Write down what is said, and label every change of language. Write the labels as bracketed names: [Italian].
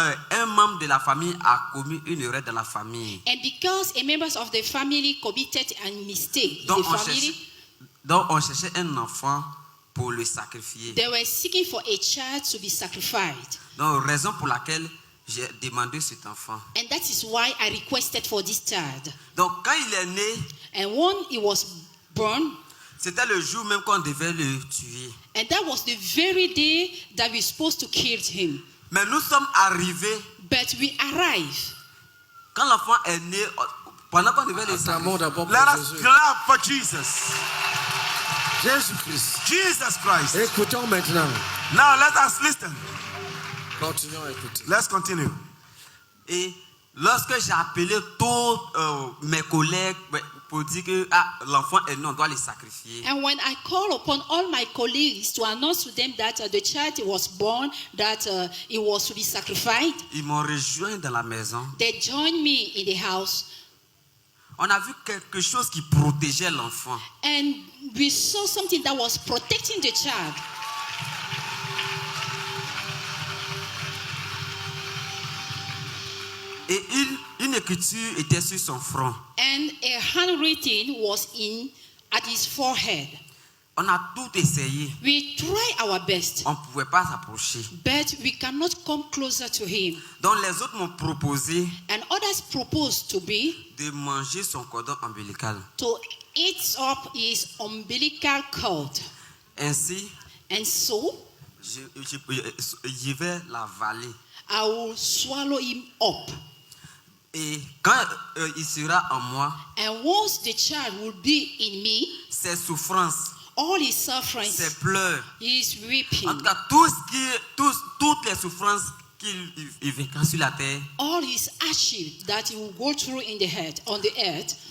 [French] un membre de la famille a commis une erreur dans la famille. [English] and because a members of the family committed a mistake in [French] Donc [English] the [French] on [English] family, [French] cherchait un enfant pour le sacrifier. [English] they were seeking for a child to be sacrificed. [French] Donc raison pour laquelle j'ai demandé cet enfant. [English] And that is why I requested for this child. [French] Donc quand il est né, [English] And when he was born, [French] c'était le jour même qu'on devait le tuer. [English] and that was the very day that we were supposed to kill him. [French] Mais nous sommes arrivés, [English] But we arrived. [French] quand l'enfant est né, pendant qu'on devait le Acclamons d'abord [English] Let [French] pour [English] us [French] Jésus. [English] clap for Jesus. [French] Jésus-Christ. [English] Jesus Christ. [French] Écoutons maintenant. [English] Now let us listen. [French] Continuons à écouter. [English] Let's continue. [French] et lorsque j'ai appelé tous mes collègues pour dire que l'enfant est né, on doit le sacrifier. [English] And when I call upon all my colleagues to announce to them that the child was born, that it was to be sacrificed, [French] Ils m'ont rejoint dans la maison. [English] they joined me in the house. [French] On a vu quelque chose qui protégeait l'enfant. [English] And we saw something that was protecting the child. [French] Et une écriture était sur son front. [English] And a handwriting was at his forehead. [French] On a tout essayé. [English] We try our best, [French] On ne pouvait pas s'approcher. [English] but we cannot come closer to him. [French] Donc les autres m'ont proposé [English] And others proposed to be [French] de manger son cordon ombilical. [English] to eat up his umbilical cord. [French] Ainsi, [English] And so [French] je vais l'avaler. [English] I will swallow him up. [French] Et quand il sera en moi, [English] And once the child will be in me, [French] ses souffrances, [English] all his [French] ses [English] sufferings, [French] pleurs, [English] his weeping, [French] en tout cas toutes les souffrances qu'il vaincra sur la terre [English] all his hardship that he will go through on the earth